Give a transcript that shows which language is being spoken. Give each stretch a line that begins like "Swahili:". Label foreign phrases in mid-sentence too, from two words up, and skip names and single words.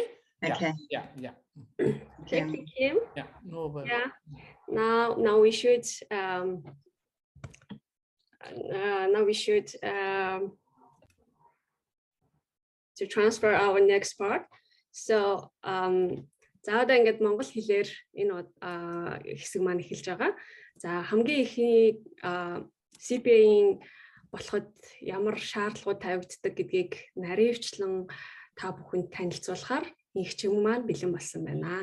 English: Okay. Yeah. Thank you, Kim. Yeah, no worries. Yeah. Now we should to transfer our next part.
Mongolian: So за одоо ингээд Монгол хэлээр энэ хэсэг маань эхэлж байгаа. За хамгийн ихний CPA-ийн болоход ямар шаардлагууд тавигддаг гэдгийг наривчлан та бүхэнд танилцуулахаар их чим маань бэлэн болсон байна.